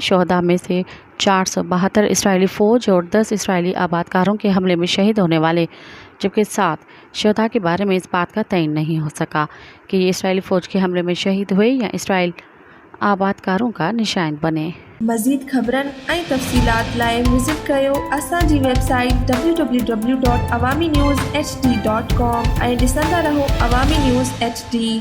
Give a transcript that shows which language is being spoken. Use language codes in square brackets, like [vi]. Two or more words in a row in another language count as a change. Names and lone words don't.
[ur] شہداء میں سے 472 اسرائیلی فوج اور 10 اسرائیلی آبادکاروں کے حملے میں شہید ہونے والے، جبکہ 7 شہداء کے بارے میں اس بات کا تعین نہیں ہو سکا کہ یہ اسرائیلی فوج کے حملے میں شہید ہوئے یا اسرائیل آبادکاروں کا نشان بنے۔ [sd] مزید خبرن ऐं तफ़सीलात लाइ विज़िट कयो असांजी वेबसाइट www.awamiNewsHD.com ऐं ॾिसंदा रहो अवामी न्यूज़ HD।